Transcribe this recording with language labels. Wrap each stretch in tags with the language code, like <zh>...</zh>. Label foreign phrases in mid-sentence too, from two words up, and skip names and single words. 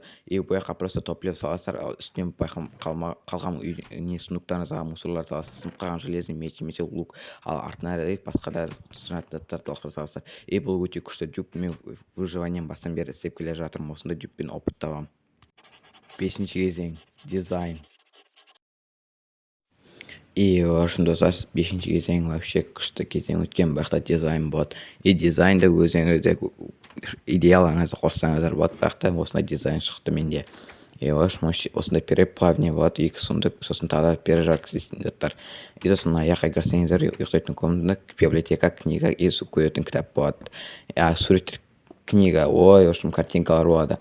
<kk>Бұл жаққа просто топлеп саласыздар, үстінен қалған сундуктарыңызға мусорлар саласыз, сынып қалған</kk> <ru>железный меч,</ru> <kk>металл лук, ал артына басқа да заттарды саласыздар. Бұл өте күшті жүк, мен выживанием бастан бері істеп келе жатырмын, осындай жүкпен опыт табамын. Бесінші кезең дизайн.</kk> <ru>И в общем</ru> <kk>достар, бесінші кезең вообще күшті кезең өткен. Бақта дизайн болады. И дизайнда өзіңізде идеяларыңызды қоссаңыздар болады. Бақта осындай дизайн шықты менде.</kk> <ru>И в общем</ru> <kk>осындай переплавание болады. Екі сұмдық, сосын тағы пережарка істейтін заттар. И сосын аяққа кірсеңіздер ұйықтайтын комнатада</kk> <ru>библиотека, книга и</ru> <kk>көретін кітап болады. Суреттер книга, ой,</kk> <ru>в общем</ru> <kk>картинкалар болады.</kk>